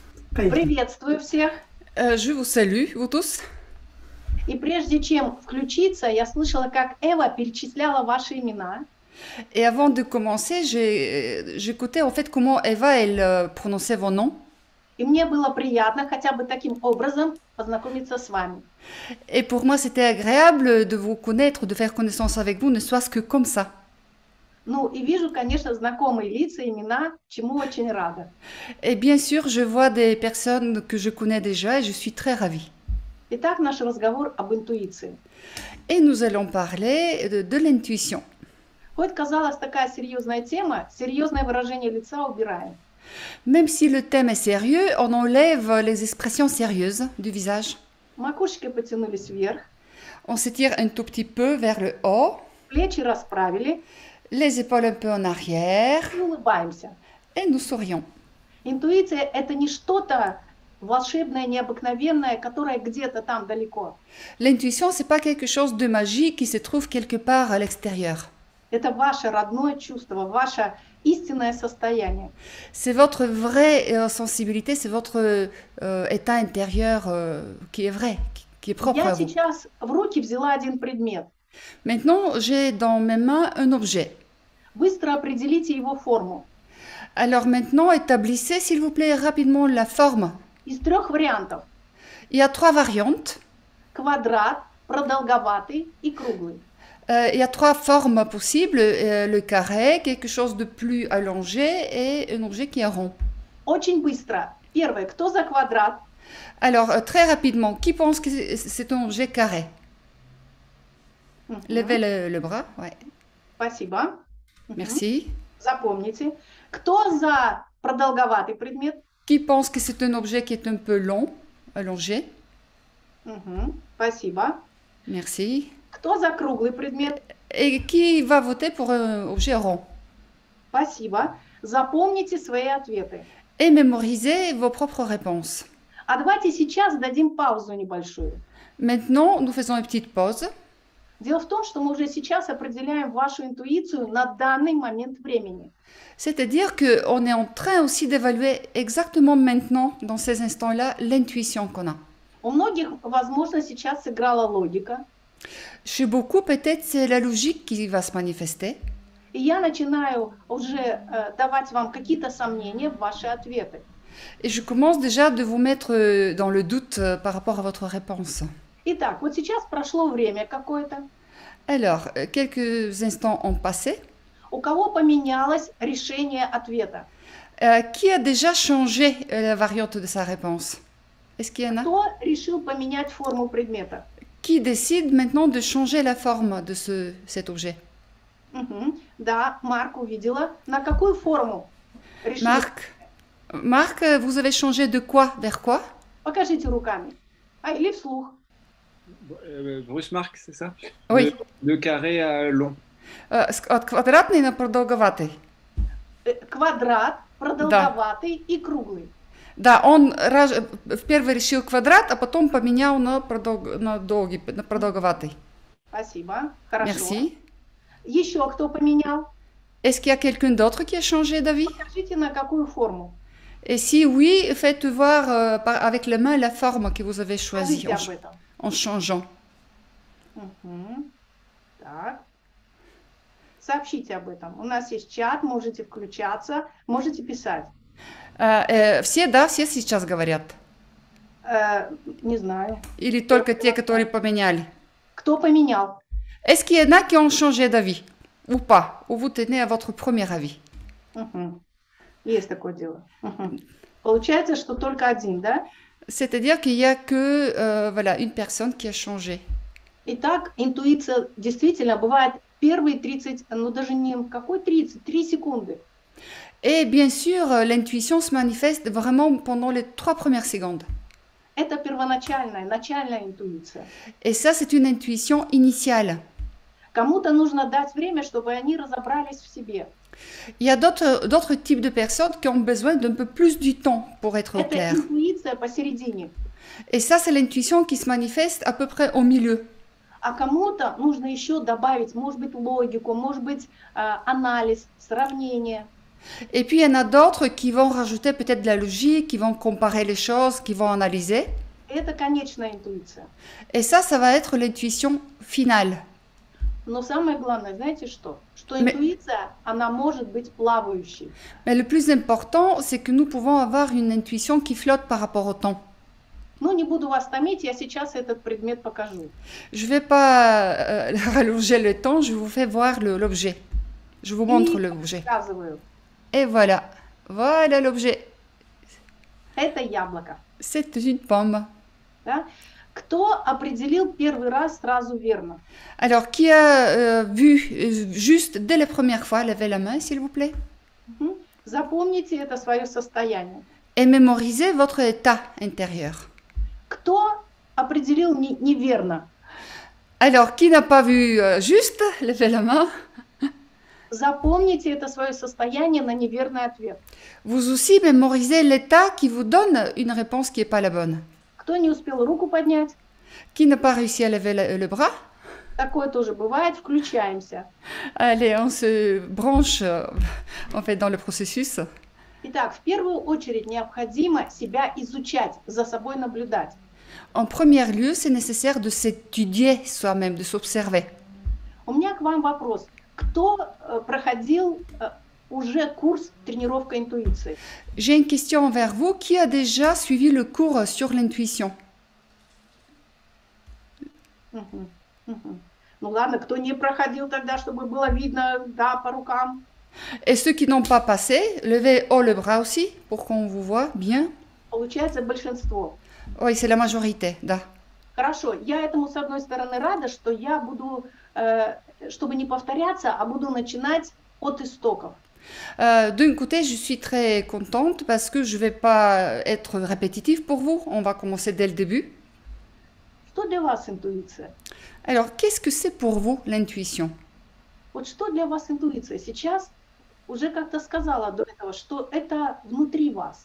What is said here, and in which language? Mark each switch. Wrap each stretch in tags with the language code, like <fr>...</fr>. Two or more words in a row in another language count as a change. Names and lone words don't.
<ru>Приветствую всех.</ru> <fr>Je vous salue, vous tous.</fr> <ru>И прежде чем включиться, я слышала, как Эва перечисляла ваши имена.</ru> <fr>Et avant de commencer, j'écoutais en fait comment Eva, elle prononçait vos noms.</fr> <ru>И мне было приятно хотя бы таким образом познакомиться с вами.</ru> <fr>Et pour moi, c'était agréable de vous connaître, de faire connaissance avec vous, ne soit-ce que comme ça.</fr> <ru>Ну и вижу, конечно, знакомые лица, имена, чему очень рада.</ru> <fr>Et bien sûr, je vois des personnes que je connais déjà et je suis très ravie.</fr> <ru>Итак, наш разговор об интуиции.</ru> <fr>Et nous allons parler de l'intuition.</fr> <ru>Хоть казалась такая серьезная тема, серьезное выражение лица убираем.</ru> <fr>Même si le thème est sérieux, on enlève les expressions sérieuses du visage.</fr> <ru>Макушки потянулись вверх,</ru> <fr>On s'étire un tout petit peu vers le haut,</fr> <ru>плечи расправили</ru> <fr>les épaules un peu en arrière</fr> <ru>и улыбаемся.</ru> <fr>et nous sourions.</fr> <ru>Интуиция – это не что-то волшебное, необыкновенное, которое где-то там далеко.</ru> <fr>L'intuition, c'est pas quelque chose de magique qui se trouve quelque part à l'extérieur.</fr> <ru>Это ваше родное чувство, ваше истинное состояние.</ru> <fr>C'est votre vraie sensibilité, c'est votre état intérieur qui est vrai, qui est propre</fr> <ru>Я</ru> <fr>à vous.</fr> <ru>сейчас в руки взяла один предмет.</ru> <fr>Maintenant, j'ai dans mes mains un objet.</fr> <ru>Быстро определите его форму.</ru> <fr>Alors maintenant, établissez s'il vous plaît rapidement la forme.</fr> <ru>Из 3 вариантов.</ru> <fr>Il y a 3 variantes.</fr> <ru>Квадрат, продолговатый и круглый.</ru> <fr>Il y a 3 formes possibles, le carré, quelque chose de plus allongé et un objet qui est rond.</fr> <ru>Очень быстро. Первое. Кто за квадрат?</ru> <fr>Alors, très rapidement, qui pense que c'est un objet carré? Levez le bras, ouais.</fr> <ru>Спасибо.</ru> <fr>Merci.</fr> <ru>Запомните. Кто за продолговатый предмет?</ru> <fr>Qui pense que c'est un objet qui est un peu long, allongé?</fr> <ru>Спасибо.</ru> <fr>Merci.</fr> <ru>Кто за круглый предмет?</ru> <fr>Et qui va voter pour un objet rond?</fr> <ru>Спасибо. Запомните свои ответы.</ru> <fr>Et mémorisez vos propres réponses.</fr> <ru>А давайте сейчас дадим паузу небольшую.</ru> <fr>Maintenant, nous faisons une petite pause.</fr> <ru>Дело в том, что мы уже сейчас определяем вашу интуицию на данный момент времени.</ru> <fr>C'est-à-dire qu'on est en train aussi d'évaluer exactement maintenant, dans ces instants-là, l'intuition qu'on a.</fr> <ru>У многих, возможно, сейчас сыграла логика.</ru> <fr>Chez beaucoup, peut-être, c'est la logique qui va se manifester.</fr> <ru>И я начинаю уже давать вам какие-то сомнения в ваши ответы.</ru> <fr>Et je commence déjà de vous mettre dans le doute par rapport à votre réponse.</fr> <ru>Итак, вот сейчас прошло время какое-то.</ru> <fr>Alors, quelques instants ont passé.</fr> <ru>У кого поменялось решение ответа?</ru> <fr>Qui a déjà changé la variante de sa réponse? Est-ce qu'il y en a?</fr> <ru>Кто решил поменять форму предмета?</ru> <fr>Qui décide maintenant de changer la forme de cet objet?</fr> <ru>Да, Марк увидела. На какую форму решили?</ru> <fr>Marc, vous avez changé de quoi vers quoi?</fr> <ru>Покажите руками. Или вслух.</ru> <fr>Bruce Mark, c'est ça? Oui. De carré à long.</fr> <ru>От квадратный на продолговатый. Квадрат, продолговатый и круглый. Да, он впервые решил квадрат, а потом поменял на продолговатый. Спасибо, хорошо.</ru> <fr>Merci.</fr> <ru>Еще кто поменял?</ru> <fr>Est-ce qu'il y a quelqu'un d'autre qui a changé d'avis?</fr> <ru>Покажите, на какую форму.</ru> <fr>Et si oui, faites voir avec la main la forme que vous avez choisie en changeant.</fr> <ru>Так. Сообщите об этом. У нас есть чат, можете включаться, можете писать. Все, да, все сейчас говорят? Не знаю. Или только те, которые поменяли? Кто поменял?</ru> <fr>Est-ce qu'il y en a qui ont changé d'avis? Ou pas? Ou vous tenez à votre premier avis?</fr> <ru>Есть такое дело. Получается, что только один, да?</ru> <fr>C'est-à-dire qu'il n'y a que voilà, une personne qui a changé.</fr> <ru>Итак, интуиция действительно бывает первые 30, ну даже не какой 30, 3 секунды.</ru> <fr>Et bien sûr, l'intuition se manifeste vraiment pendant les 3 premières secondes.</fr> <ru>Это первоначальная, начальная интуиция.</ru> <fr>Et ça, c'est une intuition initiale.</fr> <ru>Кому-то нужно дать время, чтобы они разобрались в себе.</ru> <fr>Il y a d'autres types de personnes qui ont besoin d'un peu plus du temps pour être au clair.</fr> <ru>Это интуиция посередине.</ru> <fr>Et ça, c'est l'intuition qui se manifeste à peu près au milieu.</fr> <ru>А кому-то нужно еще добавить, может быть, логику, может быть, анализ, сравнение.</ru> <fr>Et puis il y en a d'autres qui vont rajouter peut-être de la logique, qui vont comparer les choses, qui vont analyser.</fr> <ru>Это конечная интуиция.</ru> <fr>Et ça va être l'intuition finale.</fr> <ru>Но самое главное, знаете что? Что</ru> <fr>Mais-</fr> <ru>интуиция, она может быть плавающей.</ru> <fr>Mais le plus important, c'est que nous pouvons avoir une intuition qui flotte par rapport au temps.</fr> <ru>Ну, не буду вас томить, я сейчас этот предмет покажу.</ru> <fr>Je ne vais pas rallonger le temps, je vous fais voir l'objet. Je vous montre l'objet.</fr> <ru>Показываю.</ru> <fr>Et voilà. Voilà l'objet.</fr> <ru>Это яблоко.</ru> <fr>C'est une pomme.</fr> <ru>Да? Кто определил первый раз сразу верно?</ru> <fr>Alors, qui a vu juste dès la première fois, levez la main, s'il vous plaît. Мгм.</fr> <ru>Запомните это свое состояние.</ru> <fr>Et mémorisez votre état intérieur.</fr> <ru>Кто определил неверно?</ru> <fr>Alors, qui n'a pas vu juste, levez la main.</fr> <ru>Запомните это свое состояние на неверный ответ.</ru> <fr>Vous aussi mémorisez l'état qui vous donne une réponse qui n'est pas la bonne.</fr> <ru>Кто не успел руку поднять?</ru> <fr>Qui n'a pas réussi à lever le bras?</fr> <ru>Такое тоже бывает. Включаемся.</ru> <fr>Allez, on se branche en fait dans le processus.</fr> <ru>Итак, в первую очередь необходимо себя изучать, за собой наблюдать.</ru> <fr>En premier lieu, c'est nécessaire de s'étudier soi-même, de s'observer.</fr> <ru>У меня к вам вопрос. Кто проходил уже курс тренировка интуиции?</ru> <fr>J'ai une question envers vous. Qui a déjà suivi le cours sur l'intuition? Мгм, мгм.</fr> <ru>Ну ладно, кто не проходил тогда, чтобы было видно, да, по рукам.</ru> <fr>Et ceux qui n'ont pas passé, levez haut le bras aussi pour qu'on vous voit bien.</fr> <ru>Получается большинство.</ru> <fr>Oui, c'est la majorité,</fr> <ru>да. Хорошо, я этому с одной стороны рада, что я буду, чтобы не повторяться, а буду начинать от истоков.</ru> <fr>D'un côté, je suis très contente parce que je ne vais pas être répétitive pour vous. On va commencer dès le début.</fr> <ru>Что для вас интуиция?</ru> <fr>Alors, qu'est-ce que c'est pour vous l'intuition?</fr> <ru>Вот что для вас интуиция? Сейчас уже как-то сказала до этого, что это внутри вас.</ru>